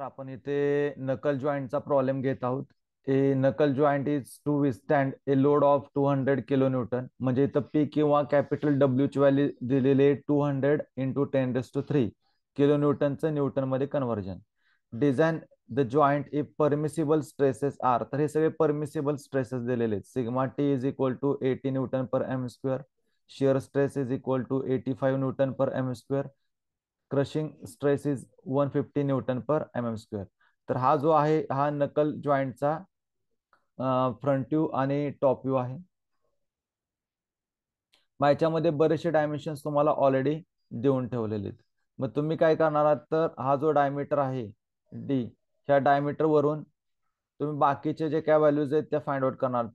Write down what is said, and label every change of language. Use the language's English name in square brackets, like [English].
[Marathi] आपण इथे नकल जॉईंटचा प्रॉब्लेम घेत आहोत. [English] A knuckle joint is to withstand a load of 200 kilo newton. [Marathi] म्हणजे इथं पी किंवा कॅपिटल डब्ल्यू ची व्हॅल्यू दिलेली आहे 200 into 10⁻³ kilo न्यूटनचं न्यूटनमध्ये conversion. [English] Design the joint if permissible stresses are. [Marathi] तर हे सगळे परमिसिबल स्ट्रेसेस दिलेले आहेत. [English] Sigma t is equal to 80 newton per m square. Shear stress is equal to 85 newton per m square. Crushing stress is 150 newton per m m square. [Marathi] तर हा जो आहे हा नकल जॉईंटचा फ्रंट व्ह्यू आणि टॉप व्ह्यू आहे. मग याच्यामध्ये बरेचसे डायमेन्शन्स तुम्हाला ऑलरेडी देऊन ठेवलेले आहेत. मग तुम्ही काय करणार आहात तर हा जो डायमीटर आहे डी, ह्या डायमीटर वरून तुम्ही बाकीचे जे काय व्हॅल्यूज आहेत त्या फाइंड आउट करणार.